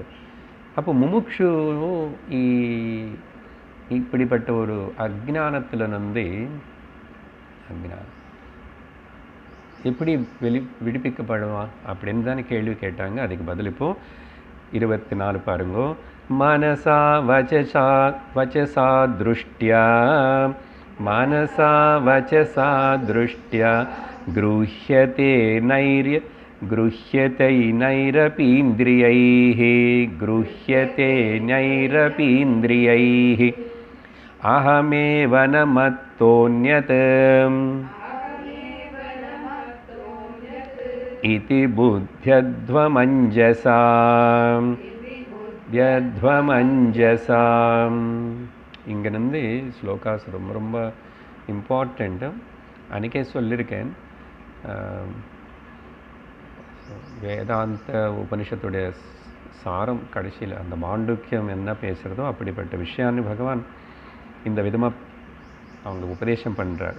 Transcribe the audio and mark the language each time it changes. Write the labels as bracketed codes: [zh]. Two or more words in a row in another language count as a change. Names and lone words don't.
[ta] அப்போ முமுட்சு இப்படிப்பட்ட ஒரு அஜ்ஞானத்திலிருந்து அஜ்ஞானம் எப்படி விடுவிக்கப்படுவான் அப்படின்னு தானே கேள்வி கேட்டாங்க. அதுக்கு பதில் இப்போ 24 பாருங்கோ. [sa] मनसा वचसा दृष्ट्या मनसा वचसा दृष्ट्या गृह्यते नैरपीन्द्रियैः अहमेव न मत्तोऽन्यत् इति बुद्ध्यध्वमञ्जसा. [ta] இங்கிருந்து ஸ்லோகாஸ் ரொம்ப ரொம்ப இம்பார்ட்டண்ட்டு. அன்றைக்கே சொல்லியிருக்கேன், வேதாந்த உபனிஷத்துடைய சாரம் கடைசியில் அந்த மாண்டூக்கியம் என்ன பேசுகிறதோ அப்படிப்பட்ட விஷயாన్ని பகவான் இந்த விதமாக அவங்களுக்கு உபதேசம் பண்ணுறார்.